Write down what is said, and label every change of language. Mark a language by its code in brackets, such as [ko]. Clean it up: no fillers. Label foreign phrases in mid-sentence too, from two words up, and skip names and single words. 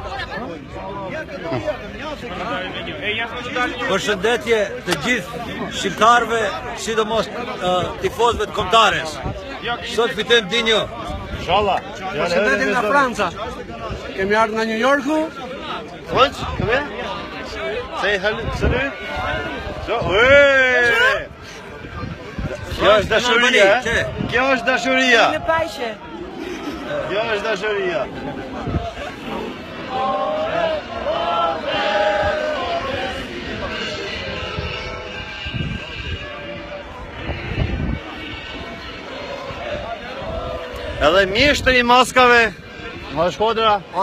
[sq] Përshëndetje të gjithë shqiptarëve, sidomos tifozëve të Kombëtares. Sot fitojmë dinjë. Inshallah. përshëndetje nga Franca. Kemi ardhur nga New Yorku. [en] French, come here. Say hello, salute. So, [sq] Kjo është dashuria, Kjo është dashuria. Kjo është dashuria. Edhe mjeshtri i maskave, nga Shkodra.